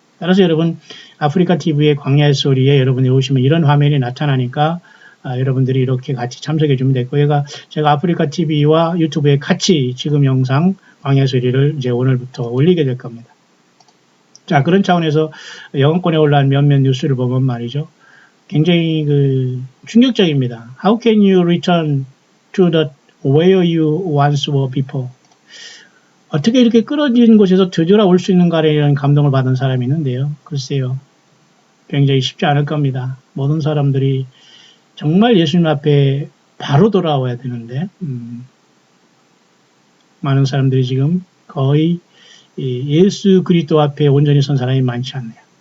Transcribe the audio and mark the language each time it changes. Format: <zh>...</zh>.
<ko>따라서 여러분 아프리카 TV의 광야의 소리에 여러분이 오시면 이런 화면이 나타나니까 여러분들이 이렇게 같이 참석해 주면 됐고, 제가 아프리카 TV와 유튜브에 같이 지금 영상 광야 소리를 이제 오늘부터 올리게 될 겁니다. 자, 그런 차원에서 영어권에 올라온 몇몇 뉴스를 보면 말이죠. 굉장히 충격적입니다.</ko> <en>How can you return to the where you once were before?</en> <ko>어떻게 이렇게 끌어진 곳에서 되돌아올 수 있는가에 이런 감동을 받은 사람이 있는데요. 글쎄요. 굉장히 쉽지 않을 겁니다. 모든 사람들이 정말 예수님 앞에 바로 돌아와야 되는데 많은 사람들이 지금 거의 예수 그리스도 앞에 온전히 선 사람이 많지 않네요.</ko>